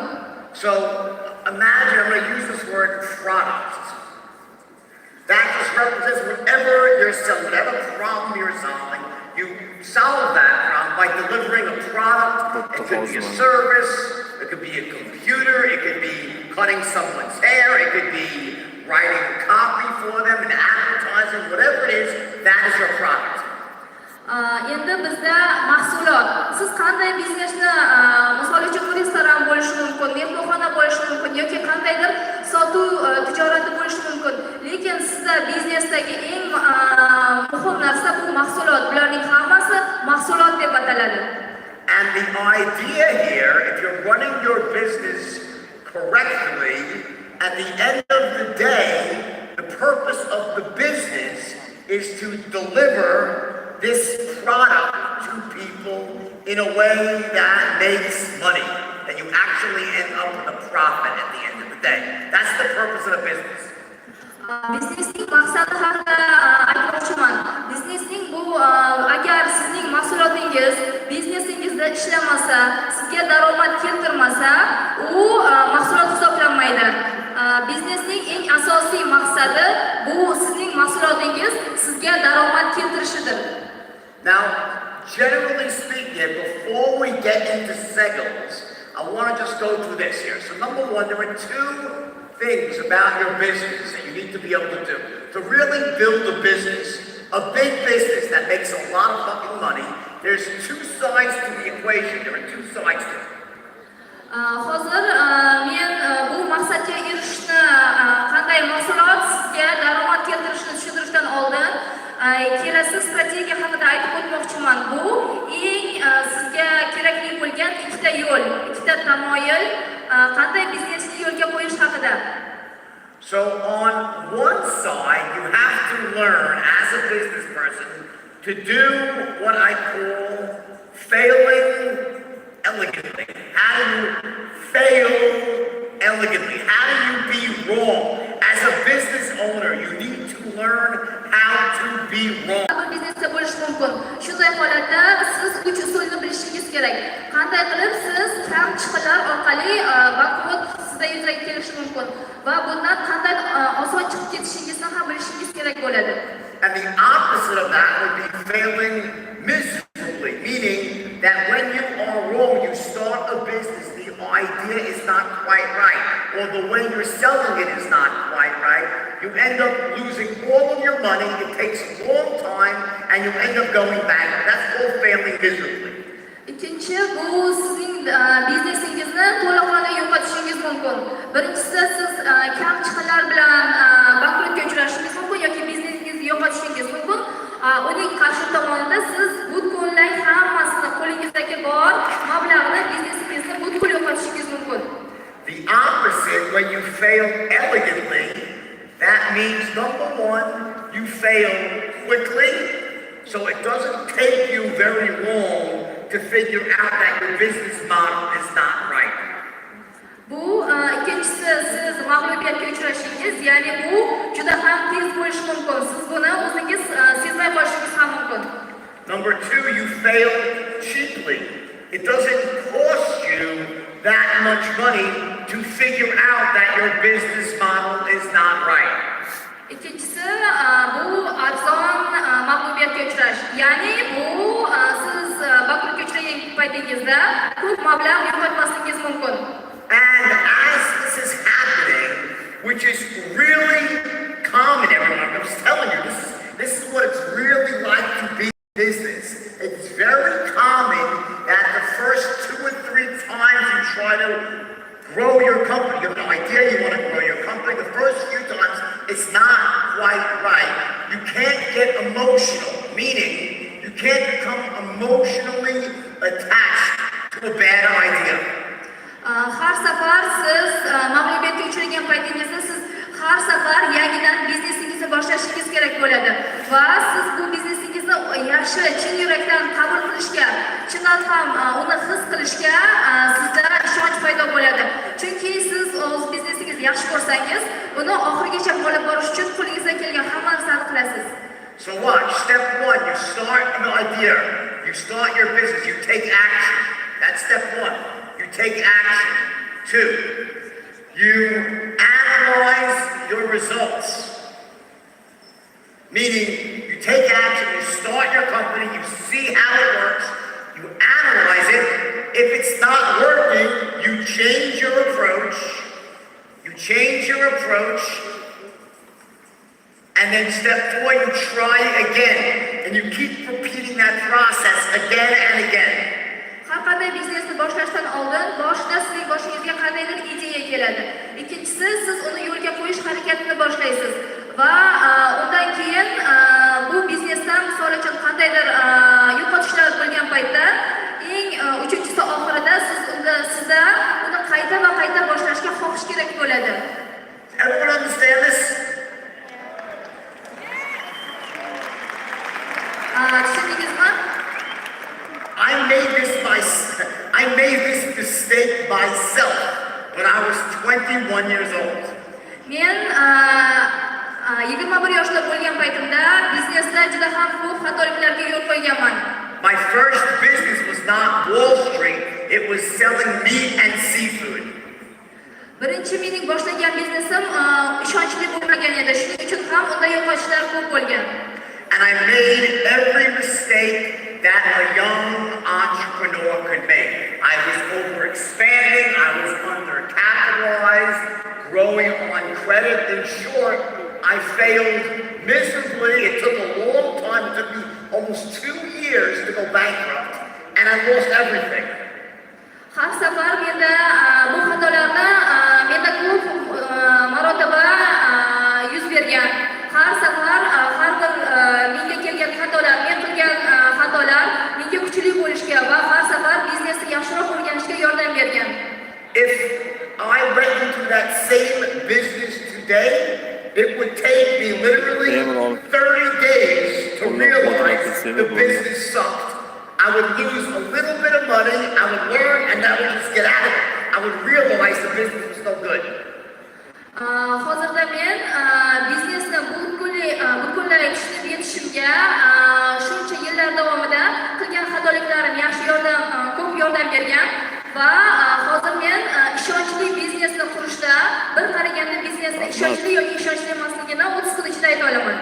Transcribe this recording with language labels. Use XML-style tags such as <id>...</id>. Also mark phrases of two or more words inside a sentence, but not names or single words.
<en>So imagine, I'm going to use this word product. That just represents whatever you're selling, whatever problem you're solving, you solve that problem by delivering a product. It could be a service, it could be a computer, it could be cutting someone's hair, it could be writing a copy for them and advertising, whatever it is, that is your product.</en> <uz>Endi bizda mahsulot, siz qanday biznesni, misol uchun restoran bo'lishi mumkin, mehmonxona bo'lishi mumkin yoki qandaydir sotuv tijorati bo'lishi mumkin. Lekin sizda biznesdagi eng muhim narsa bu mahsulot. Bularning hammasi mahsulot deb ataladi.</uz> <en>And the idea here, if you're running your business correctly, at the end of the day, the purpose of the business is to deliver this product to people in a way that makes money, that you actually end up with a profit at the end of the day. That's the purpose of the business.</en> <uz>Biznesning maqsadi haqida aytmoqchiman. Biznesning bu agar sizning mahsulotingiz biznesingizda ishlamasa, sizga daromad keltirmasa, u mahsulot hisoblanmaydi. Biznesning eng asosiy maqsadi bu sizning mahsulotingiz sizga daromad keltirishidir.</uz> <en>Now, generally speaking, before we get into sales, I want to just go through this here. So number one, there are two things about your business that you need to be able to do. To really build a business, a big business that makes a lot of fucking money, there's two sides to the equation. There are two sides to it.</en> <uz>Hozir men bu maqsadga erishishni, qanday mahsulot sizga daromad keltirishni tushuntirishdan oldin kelasi strategiya haqida aytib o'tmoqchiman. Bu eng sizga kerakli bo'lgan ikkita yo'l, ikkita tamoyil, qanday biznesni yo'lga qo'yish haqida.</uz> <en>So on one side, you have to learn as a business person to do what I call failing elegantly. How do you fail elegantly? How do you be wrong? As a business owner, you need to learn how to be wrong.</en> <uz>Biznesda bo'lish mumkin. Shunday holatda siz uch usulni bilishingiz kerak. Qanday qilib siz kamchiqlar orqali bankrot sizda yuzaga kelishi mumkin va bundan qanday oson chiqib ketishingizni ham bilishingiz kerak bo'ladi.</uz> <en>And the opposite of that would be failing miserably, meaning that when you are wrong, you start a business, the idea is not quite right, or the way you're selling it is not quite right. You end up losing all of your money, it takes a long time, and you end up going back. That's called failing miserably.</en> <uz>Ikkinchi, bu sizning biznesingizni to'liqroq yo'qotishingiz mumkin. Birinchisi, siz kamchiqlar bilan bankrotga uchrashingiz mumkin yoki biznesingizni yo'qotishingiz mumkin. Uning qarshi tomonida siz butkul hammasini qo'lingizdagi bor mablag'ni biznesingizni butkul yo'qotishingiz mumkin.</uz> <en>The opposite, when you fail elegantly, that means number one, you fail quickly, so it doesn't take you very long to figure out that your business model is not right.</en> <uz>Bu ikkinchisi, siz mag'lubiyatga uchrashingiz, ya'ni bu juda ham tez bo'lishi mumkin. Siz buni o'zingiz sezmay qolishingiz ham mumkin.</uz> <en>Number two, you fail cheaply. It doesn't cost you that much money to figure out that your business model is not right.</en> <uz>Ikkinchisi bu arzon mag'lubiyatga uchrash. Ya'ni bu siz bankrotga uchragan paytingizda ko'p mablag' yo'qotmasligingiz mumkin.</uz> <en>And as this is happening, which is really common, everyone, I'm just telling you, this is what it's really like to be in business. It's very common that the first 2 or 3 times you try to grow your company, you have no idea you want to grow your company, the first few times it's not quite right. You can't get emotional, meaning you can't become emotionally attached to a bad idea.</en> <uz>Har safar siz mag'lubiyatga uchragan paytingizda siz har safar yangidan biznesingizni boshlashingiz kerak bo'ladi va siz bu biznesingizni yaxshi chin yurakdan qabul qilishga, chindan ham uni his qilishga sizda ishonch paydo bo'ladi. Chunki siz o'z biznesingizni yaxshi ko'rsangiz, uni oxirigacha olib borish uchun qo'lingizdan kelgan hamma narsani qilasiz.</uz> <en>So watch, step 1, you start an idea, you start your business, you take action. That's step 1. You take action. 2, you analyze your results. Meaning, you take action, you start your company, you see how it works, you analyze it. If it's not working, you change your approach. And then step 4, you try again. And you keep repeating that process again and again.</en> <uz>Har qanday biznesni boshlashdan oldin boshida sizning boshingizga qandaydir ideya keladi. Ikkinchisi, siz uni yo'lga qo'yish harakatini boshlaysiz va undan keyin bu biznesdan misol uchun qandaydir yo'qotishlar bo'lgan paytda uchinchisi oxirida sizda uni qayta va qayta boshlashga xohish kerak bo'ladi.</uz> <en>Everyone understand this?</en> <uz>Tushundingizmi?</uz> <en>I made this mistake myself when I was 21 years old.</en> <uz>Men 21 yoshda bo'lgan paytimda biznesda juda ham ko'p xatoliklarga yo'l qo'yganman.</uz> <en>My first business was not Wall Street, it was selling meat and seafood.</en> <uz>Birinchi mening boshlagan biznesim ishonchli bo'lmagan edi. Shuning uchun ham unda yo'qotishlar ko'p bo'lgan.</uz> <en>And I made every mistake that a young entrepreneur could make. I was overexpanding, I was undercapitalized, growing on credit. In short, I failed miserably. It took a long time. It took me almost 2 years to go bankrupt, and I lost everything.</en> <uz>Har safar menda bu xatolarni menda ko'p marotaba yuz bergan. Har safar har bir menga kelgan xatolar, men qilgan xatolar menga kuchli bo'lishga va har safar biznesni yaxshiroq o'rganishga yordam bergan.</uz> <en>If I went into that same business today, it would take me literally 30 days to realize the business sucked. I would lose a little bit of money, I would learn, and I would just get out of it. I would realize the business was no good.</en> <uz>Hozirda men biznesni butunlay tushunib yetishimga shuncha yillar davomida qilgan xatoliklarim ko'p yordam bergan va hozir men ishonchli biznesni qurishda bir qaraganda biznesni ishonchli yoki ishonchli emasligini 30 kun ichida ayta olaman.</uz>